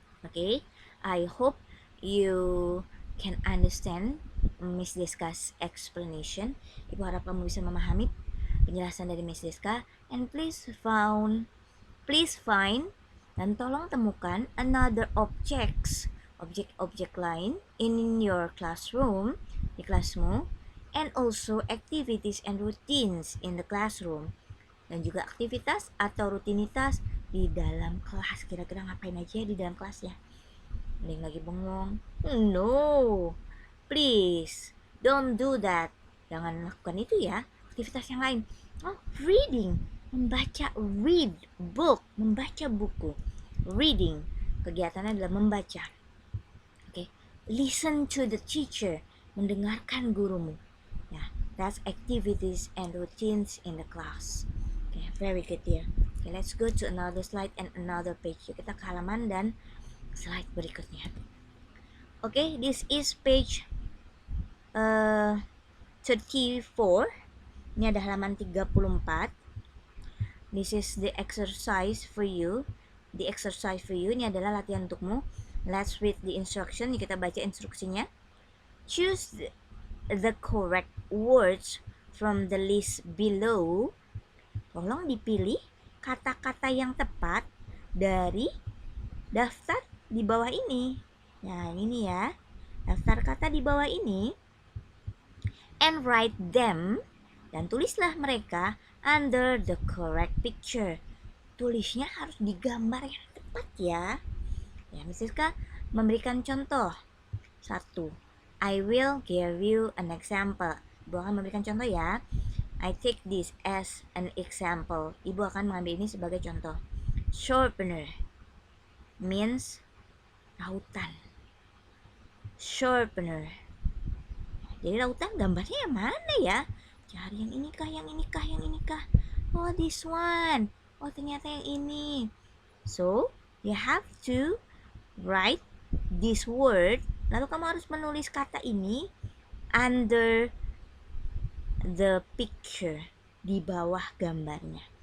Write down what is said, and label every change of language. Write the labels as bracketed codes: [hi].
[en] Okay, I hope you can understand Miss Deska's explanation. [id] Ibu harap kamu bisa memahami penjelasan dari Miss Deska. [en] And please find [id] dan tolong temukan [en] another objek lain in your classroom, [id] di kelasmu, [en] and also activities and routines in the classroom, [id] dan juga aktivitas atau rutinitas di dalam kelas. Kira-kira ngapain aja di dalam kelas ya? Mending lagi bengong? [en] No, please don't do that. [id] Jangan lakukan itu ya. Aktivitas yang lain. Oh, reading, membaca, [en] read book, [id] membaca buku. Reading, kegiatannya adalah membaca. [en] Listen to the teacher, [id] mendengarkan gurumu. [en] Yeah, that's activities and routines in the class. Okay, very good dear. Okay, let's go to another slide and another page. [id] Kita ke halaman dan slide berikutnya. [en] Okay, this is page 34. [id] Ini ada halaman 34. [en] This is the exercise for you. The exercise for you, [id] ini adalah latihan untukmu. [en] Let's read the instruction. [id] Kita baca instruksinya. [en] Choose the correct words from the list below. [id] Tolong dipilih kata-kata yang tepat dari daftar di bawah ini. Nah, ini ya. Daftar kata di bawah ini. [en] And write them [id] Dan tulislah mereka [en] under the correct picture. [id] Tulisnya harus di gambar yang tepat ya. Ya, misalkan memberikan contoh. 1. [en] I will give you an example. [id] Ibu akan memberikan contoh ya. [en] I take this as an example. [id] Ibu akan mengambil ini sebagai contoh. [en] Sharpener means [id] rautan. Sharpener. Jadi rautan gambarnya yang mana ya? Cari yang ini kah, yang ini kah, yang ini kah? [en] Oh, this one. Oh, [id] ternyata yang ini. [en] So, you have to write this word. [id] Lalu kamu harus menulis kata ini [en] under the picture, [id] di bawah gambarnya.